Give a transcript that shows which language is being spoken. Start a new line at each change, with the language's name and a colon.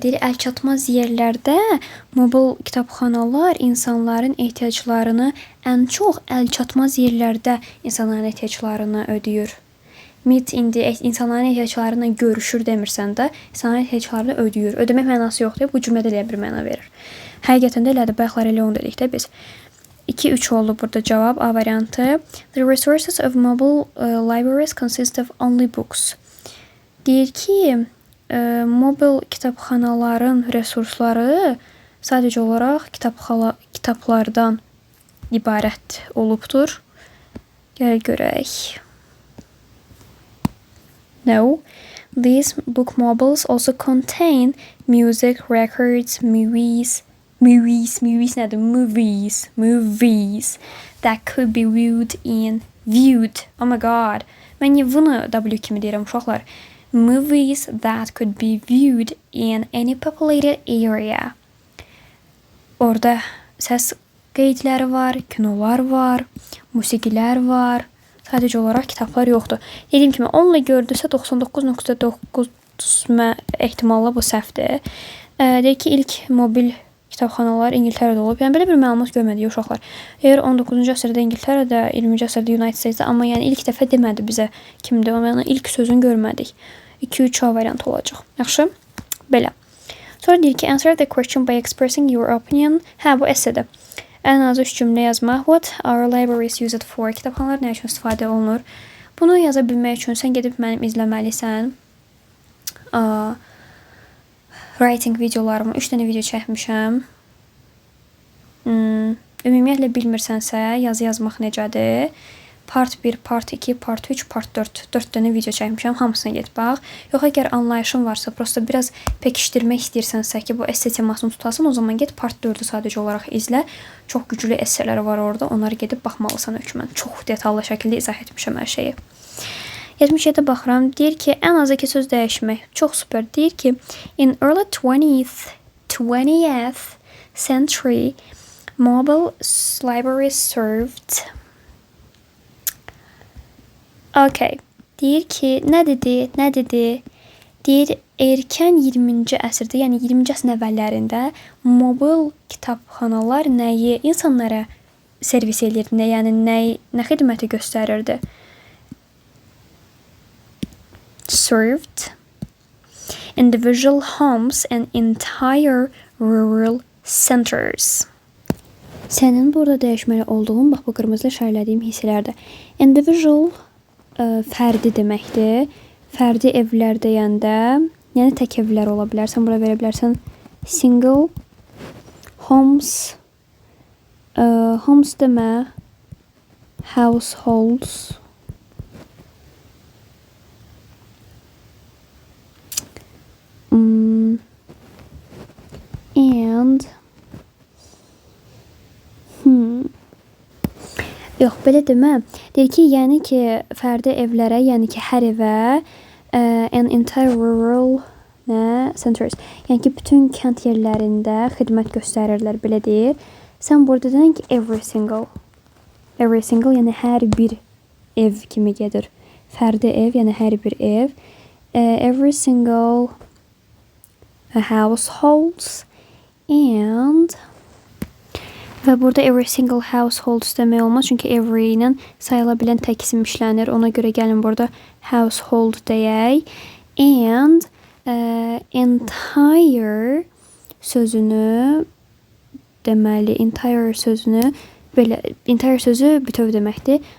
Azerbaijani: Deyir, əlçatmaz yerlərdə mobil kitabxanalar insanların ehtiyaclarını ən çox əlçatmaz yerlərdə insanların ehtiyaclarını ödəyir. Meet indi insanların ehtiyaclarına görüşür demirsən də, insanların ehtiyaclarını ödəyir. Ödəmək mənası yoxdur. Bu cümlədə elə bir məna verir. Həqiqətən də elədir. Bayaqlar elə onu dedik də biz. 2-3 oldu burada cavab A variantı.
English: The resources of mobile libraries consist of only books.
Azerbaijani: Deyir ki, mobil kitabxanaların resursları sadəcə olaraq kitablardan ibarət olubdur. Gəl görək.
English: No. These book mobiles also contain music, records, movies
Azerbaijani: nədir?
English: Movies that could be viewed. Oh my god.
Azerbaijani: Mən niyə bunu W kimi deyirəm uşaqlar?
English: Movies that could be viewed in any populated area.
Azerbaijani: Orada səs qeydləri var, kinolar var, musiqilər var. Sadəcə olaraq kitablar yoxdur. Dediyim kimi 10 ilə gördüsə 99.9 ehtimalla bu səhvdir. Deyir ki, ilk mobil kitabxanalar İngiltərədə olub. Yəni belə bir məlumat görmədik uşaqlar. Əgər 19-cu əsrdə İngiltərədə, 20-ci əsrdə United Statesdə, amma yəni ilk dəfə demədi bizə kimdir. Yəni ilk sözünü görmədik. 2-3 A variantı olacaq. Yaxşı? Belə. Sonra deyir ki,
English: answer the question by expressing your opinion.
Azerbaijani: Hə, bu essedir. Ən azı 3 cümlə yazmaq.
English: What are libraries used for?
Azerbaijani: Kitabxanalar nə üçün istifadə olunur? Bunu yaza bilmək üçün sən gedib mənim izləməlisən. Writing videolarımı 3 dənə video çəkmişəm. Ümumiyyətlə bilmirsənsə, yazı yazmaq necədir? Part 1, part 2, part 3, part 4. 4 dənə video çəkmişəm. Hamısına get bax. Yox, əgər anlayışın varsa, prosta biraz pəkişdirmək istəyirsənsə ki, bu esse temasını tutasın, o zaman get part 4-ü sadəcə olaraq izlə. Çox güclü esselər var orada. Onları gedib baxmalısan hökmən. Çox detallı şəkildə izah etmişəm hər şeyi. 77-də baxıram. Deyir ki, ən azı 2 söz dəyişmək. Çox super. Deyir ki,
English: in early 20th century, mobile libraries served.
Azerbaijani: Okay. Deyir ki, nə dedi? Deyir, erkən 20-ci əsrdə, yəni 20-ci əsrin əvvəllərində mobil kitabxanalar nəyi insanlara servis edirdi, yəni nə xidməti göstərirdi?
English: Served individual homes and entire rural centers.
Azerbaijani: Sənin burada dəyişməli olduğun, bax bu qırmızı işarələdiyim hissələrdə. Individual fərdi deməkdir. Fərdi evlər deyəndə, yəni tək evlər ola bilər. Sən bura verə bilərsən
English: single homes.
Azerbaijani: Homes demə households. And yox, belə demə. Deyir ki, yəni ki, fərdi evlərə, yəni ki, hər evə
English: an entire rural centers.
Azerbaijani: Yəni ki, bütün kənd yerlərində xidmət göstərirlər, belə deyir. Sən burada deyən ki,
English: every single,
Azerbaijani: yəni hər bir ev kimi gedir. Fərdi ev, yəni hər bir ev.
English: Every single households and
Azerbaijani: Və burada
English: every single households
Azerbaijani: demək olmaz. Çünki every ilə sayıla bilən tək isim işlənir. Ona görə gəlin burada household deyək. And entire sözünü deməli, entire sözünü belə, entire sözü bütöv deməkdir.